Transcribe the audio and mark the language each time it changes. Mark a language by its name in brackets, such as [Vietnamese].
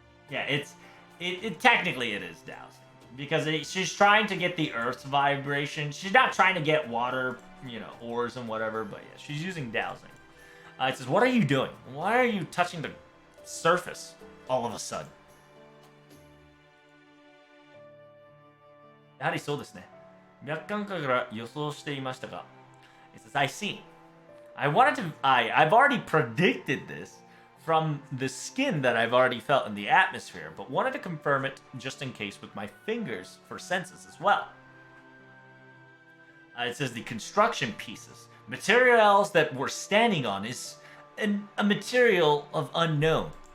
[English] Yeah, it technically it is dowsing because she's trying to get the Earth's vibration. She's not trying to get water, you know, ores and whatever, but yeah, she's using dowsing. It says, "What are you doing? Why are you touching the surface all of a sudden?" [Japanese] やはりそうですね。脈感覚から予想していましたが。 [English] It says, I see. I've already predicted this from the skin that I've already felt in the atmosphere, but wanted to confirm it just in case with my fingers for senses as well. It says the construction pieces, materials that we're standing on is a material of unknown.